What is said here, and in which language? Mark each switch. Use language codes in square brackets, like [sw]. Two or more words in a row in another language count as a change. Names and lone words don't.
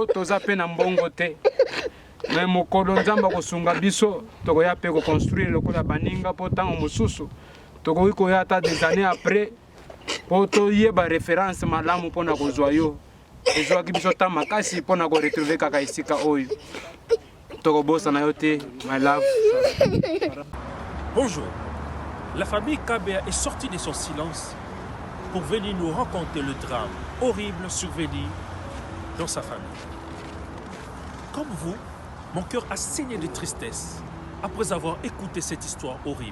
[ln] toza pe na mbongo te me mokolo nzambe kosunga biso tokoya pe koconstruire lokola baninga po ntango mosusu tokoki koya ata [fr] des années après [ln] po toyeba référence malamu mpona kozwa yo ezwaki biso ta makasi mpona koretrouve kaka esika oyo tokobosa na yo te [en] my love. [fr] Bonjour. La famille Kabea est sortie de son silence pour venir nous raconter le drame horrible survenu dans sa famille. Comme vous, mon cœur a saigné de tristesse après avoir écouté cette histoire horrible.